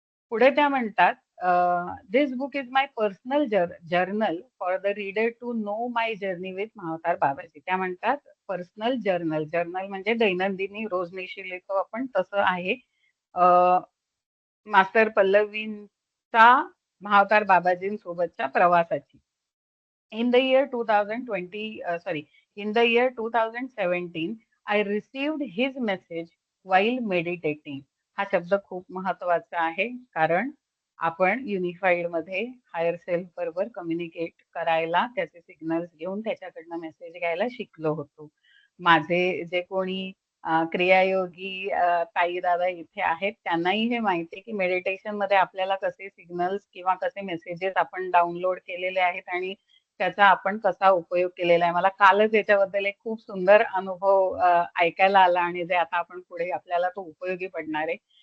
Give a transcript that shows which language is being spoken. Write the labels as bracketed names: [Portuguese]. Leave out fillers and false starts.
[Marathi] पुढे त्या म्हणतात, [English] "This book is my personal journal for the reader to know my journey with Mahavatar Babaji." [Marathi] त्या म्हणतात पर्सनल जर्नल. जर्नल म्हणजे दैनंदिनी रोजनिशी लिहितो आपण तसं आहे. मास्टर पल्लवींचा महावतार बाबाजींसोबतच्या प्रवासाची. [English] In the year 2020, in the year 2017, I received his message while meditating. [Marathi] हा शब्द खूप महत्वाचा आहे कारण आपण युनिफाईड मध्ये हायर सेल्फ बरोबर कम्युनिकेट करायला त्याचे सिग्नल्स घेऊन त्याच्याकडनं मेसेज घ्यायला शिकलो होतो. माझे जे कोणी क्रियायोगी ताई दादा इथे आहेत त्यांनाही हे माहिती आहे की मेडिटेशन मध्ये आपल्याला कसे सिग्नल्स किंवा कसे मेसेजेस आपण डाउनलोड केलेले आहेत आणि त्याचा आपण कसा उपयोग केलेला आहे. मला कालच याच्याबद्दल एक खूप सुंदर अनुभव ऐकायला आला आणि जे आता आपण पुढे आपल्याला तो उपयोगी पडणार आहे.